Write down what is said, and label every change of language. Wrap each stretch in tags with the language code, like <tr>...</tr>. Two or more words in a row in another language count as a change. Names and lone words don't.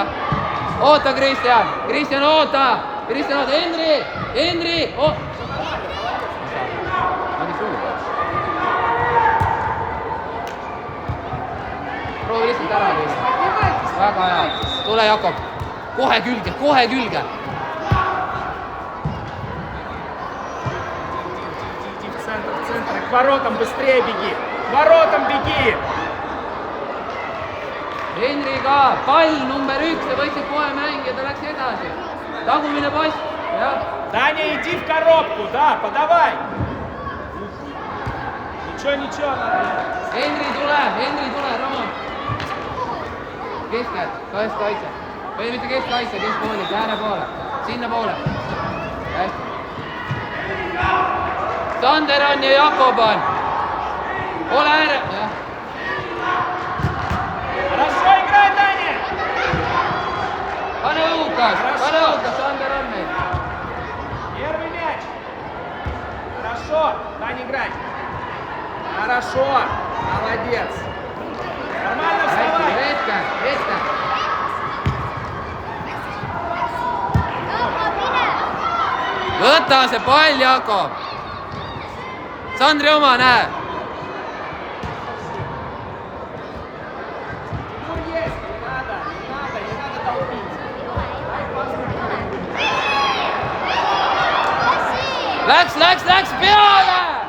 <et>Oota, Kristjan! Kristjan, oota! Henri! Proovi lihtsalt ära lüüa. Väga hea. Tule, Jakob. Kohe külge.</et> <ru>Иди в центр. К воротам быстрее беги. К воротам беги.</ru> <et>Henriga pall number 1, sa võtsid kohe mängida, ta läks edasi. Tagumine pass, jah.</et> <ru>Таня, иди в коробку, да, подавай. Ничего.</ru> <et>Henri tule, Roman. Keskel, kaitse. Või mitte keskkaitse, keskpoolid, ääre poole. Sinna poole. Hästi. Sander on ja Jakob on. Ole ääre, jah.</et> <ru>Хорошо играй, Таня!</ru> <et>Pane Lukas, Sander on meil.</et> <ru>Первый мяч. Хорошо, Таня, играй. Хорошо, молодец. Нормально вставай.</ru> <et>Hetke. Võta see pall, Jakob. Sandri oma, näe. Läks peale!</et>